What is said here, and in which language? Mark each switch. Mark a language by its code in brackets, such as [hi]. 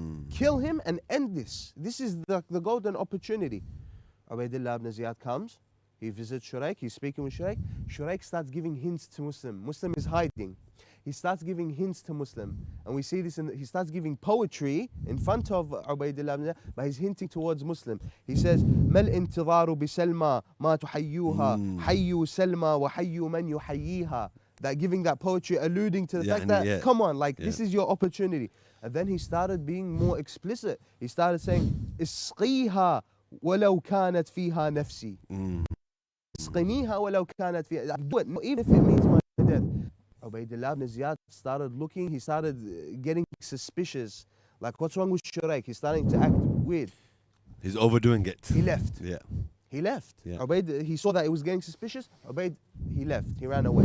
[en] Kill him and end this. This is the golden opportunity. Ubaidullah ibn Ziyad comes, he visits Shuraik, he's speaking with Shuraik. Shuraik starts giving hints to Muslim. Muslim is hiding. He starts giving hints to Muslim. And we see this, he starts giving poetry in front of Ubaidullah ibn Ziyad, but he's hinting towards Muslim. He says, [ar] مَا الْإِنْتِظَارُ بِسَلْمَى مَا تُحَيُّوهَا حَيُّ سَلْمَى وَحَيُّ مَنْ يُحَيِّيهَا. [en] That giving that poetry, alluding to the fact that, come on, like this is your opportunity. And then he started being more explicit. He started saying, [ar] اسقيها ولو كانت فيها نفسي. اسقنيها ولو كانت فيها. [en] Do it, even if it means my death. Ubaidullah ibn Ziyad started looking, he started getting suspicious. Like, what's wrong with Shuraik? He's starting to act weird. He's overdoing it. He left. Yeah. He left. Yeah. Ubaid, he saw that it was getting suspicious. Ubaid, he left. He ran away.